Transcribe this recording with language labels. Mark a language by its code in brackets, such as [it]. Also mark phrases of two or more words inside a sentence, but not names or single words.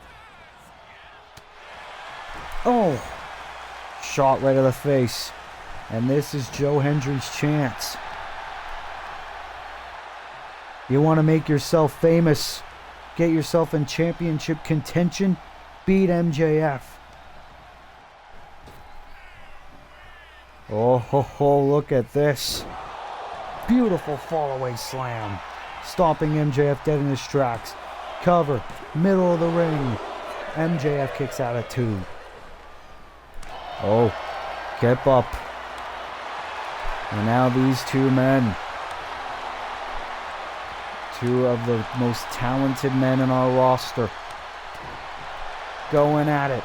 [en] Oh! Shot right to the face. And this is Joe Hendry's chance. You want to make yourself famous, get yourself in championship contention, beat MJF. Oh, ho, ho, look at this. Beautiful fallaway slam. Stomping MJF dead in his tracks. Cover, middle of the ring. MJF kicks out at 2. Oh, get up. And now these two men, two of the most talented men in our roster, going at it.